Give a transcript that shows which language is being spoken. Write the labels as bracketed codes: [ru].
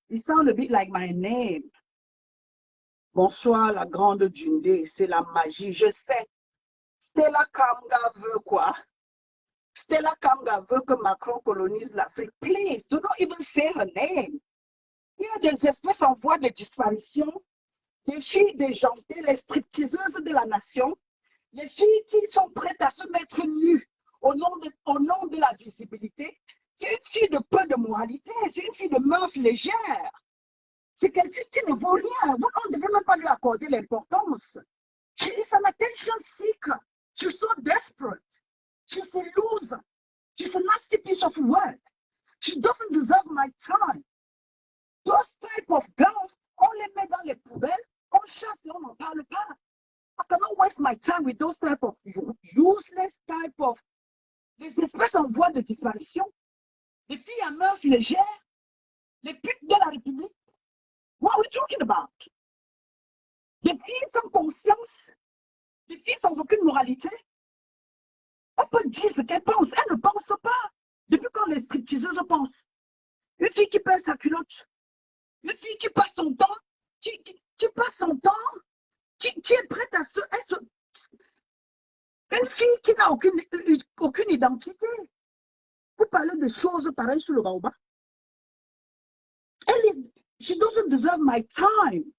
[en] It sounds a bit like my name. [fr] Bonsoir, la grande Dundé. C'est la magie. Je sais. Stella Kamga veut quoi? Stella Kamga veut que Macron colonise l'Afrique. [en] Please, do not even say her name. [fr] Il y a des espèces en voie de disparition. Les filles déjantées, les stripteaseuses de la nation. Les filles qui sont prêtes à se mettre nues au nom de la visibilité. C'est une fille de peu de moralité. C'est une fille de mœurs légères. C'est quelqu'un qui ne vaut rien. Vous ne devez même pas lui accorder l'importance. [en] She is an attention seeker. She's so desperate. She's a loser. She's a nasty piece of work. She doesn't deserve my time. Those type of girls, [fr] on les met dans les poubelles, on chasse et on n'en parle pas. [en] I cannot waste my time with those type of useless type of [fr] des espèces en voie de disparition. Des filles à mœurs légères, les putes de la République. [en] What are we talking about? [fr] Des filles sans conscience, des filles sans aucune moralité. On peut dire ce qu'elles pensent. Elles ne pensent pas. Depuis quand les stripteaseuses pensent? Une fille qui pèse sa culotte. Une fille qui passe son temps. Qui passe son temps. Qui est prête à se... Une fille qui n'a aucune identité. Vous parlez de choses pareilles sur le baobab. [en] She doesn't deserve my time.